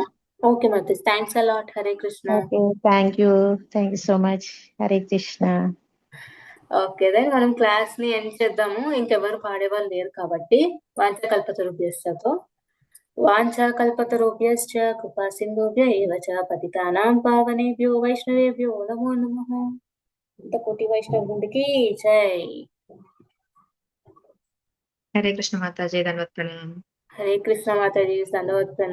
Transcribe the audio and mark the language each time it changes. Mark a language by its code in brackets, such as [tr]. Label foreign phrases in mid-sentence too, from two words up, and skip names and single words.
[en] okay mataji, thanks a lot. హరే కృష్ణ. okay, thank you so much. హరే కృష్ణ. okay then [te] మనం క్లాస్ ని ఎండ్ చేద్దాము. ఇంకెవరు పాడేవాళ్ళు లేరు కాబట్టి [sa] వాంఛకల్పతరుభ్యశ్చతో వాంఛకల్పతరుభ్యశ్చ కృపా సింధుభ్య ఏవ చ పతితానాం పావనేభ్యో వైష్ణవేభ్యో నమో నమః. [te] కోటి వైష్ణవ బృందకి జై. హరే కృష్ణ మాతాజీ, ధన్యవాదాలు. హరే కృష్ణ మాతాజీ, దండవత్ ప్రణామం.